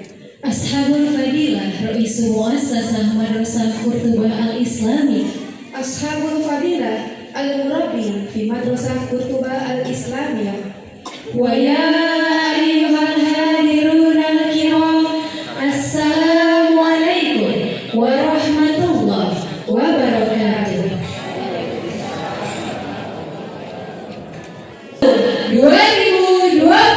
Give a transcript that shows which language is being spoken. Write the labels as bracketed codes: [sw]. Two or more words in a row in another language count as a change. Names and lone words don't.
[ar] أصحاب الفضيلة رئيس المؤسسة مدرسة قرطبة الإسلامية. أصحاب الفضيلة المربي في مدرسة قرطبة الإسلامية. ويا أيها الحاضرون الكرام السلام عليكم ورحمة الله وبركاته. 2026.